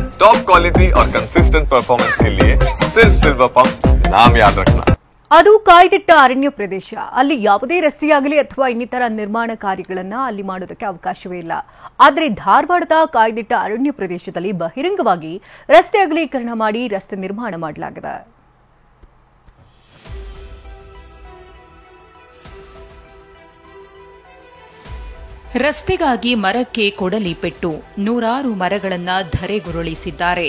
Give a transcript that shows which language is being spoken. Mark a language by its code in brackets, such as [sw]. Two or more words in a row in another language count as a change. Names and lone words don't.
[en] top quality [hi] और [en] consistent performance [hi] के लिए सिर्फ सिल्वर पंप, नाम याद रखना। [kn] ಅದು ಕಾಯ್ದಿಟ್ಟ ಅರಣ್ಯ ಪ್ರದೇಶ. ಅಲ್ಲಿ ಯಾವುದೇ ರಸ್ತೆಯಾಗಲಿ ಅಥವಾ ಇನ್ನಿತರ ನಿರ್ಮಾಣ ಕಾರ್ಯಗಳನ್ನು ಅಲ್ಲಿ ಮಾಡೋದಕ್ಕೆ ಅವಕಾಶವೇ ಇಲ್ಲ. ಆದರೆ ಧಾರವಾಡದ ಕಾಯ್ದಿಟ್ಟ ಅರಣ್ಯ ಪ್ರದೇಶದಲ್ಲಿ ಬಹಿರಂಗವಾಗಿ ರಸ್ತೆ ಅಗಲೀಕರಣ ಮಾಡಿ ರಸ್ತೆ ನಿರ್ಮಾಣ ಮಾಡಲಾಗಿದೆ. ರಸ್ತೆಗಾಗಿ ಮರಕ್ಕೆ ಕೊಡಲಿ ಪೆಟ್ಟು, ನೂರಾರು ಮರಗಳನ್ನು ಧರೆಗುರುಳಿಸಿದ್ದಾರೆ.